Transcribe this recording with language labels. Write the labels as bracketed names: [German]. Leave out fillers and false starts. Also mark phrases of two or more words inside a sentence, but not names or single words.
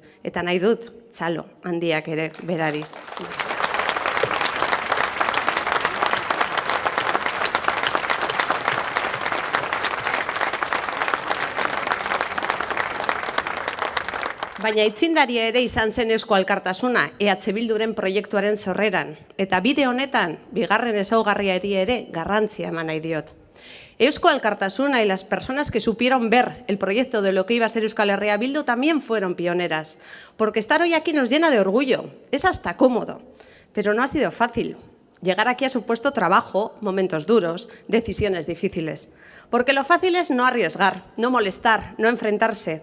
[Basque] Eta nahi dut, txalo handiak ere berari. Baina aitzindaria ere izan zen Eusko Alkartasuna, EH Bilduren proiektuaren sorreran. Eta bide honetan, bigarren ezaugarria ere garrantzia eman nahi diot. [Spanish] Eusko Alkartasuna y las personas que supieron ver el proyecto de lo que iba a ser Euskal Herria Bildu también fueron pioneras. Porque estar hoy aquí nos llena de orgullo, es hasta cómodo, pero no ha sido fácil. Llegar aquí ha supuesto trabajo, momentos duros, decisiones difíciles. Porque lo fácil es no arriesgar, no molestar, no enfrentarse.